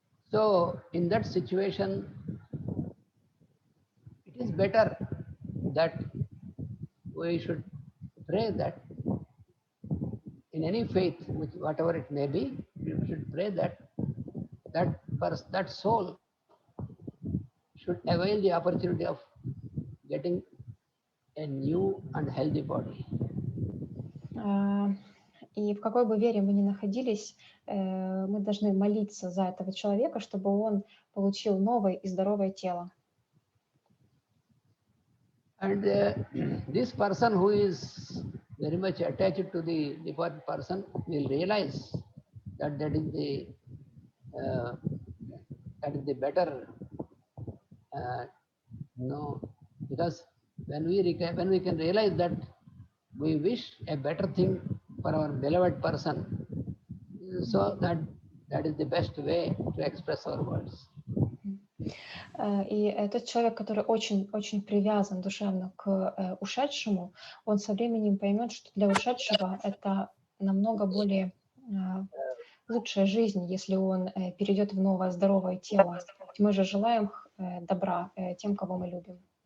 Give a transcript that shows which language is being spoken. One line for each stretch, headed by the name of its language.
English: So in that situation, it is better that we should pray that in any faith, whatever it may be, we should pray that that soul should avail the opportunity of getting a new and healthy body.
Russian: И в какой бы вере мы ни находились, мы должны молиться за этого человека, чтобы он получил новое и здоровое тело.
English: And this person who is very much attached to the departed person will realize that that is the better. No, because when we can realize that we wish a better thing for our beloved person, so that is the best way to express our words.
Russian: И тот человек, который очень привязан душевно к ушедшему, он со временем поймет, что для ушедшего это намного более лучшая жизнь, если он перейдет в новое здоровое тело. Ведь мы же желаем добра тем, кого мы любим.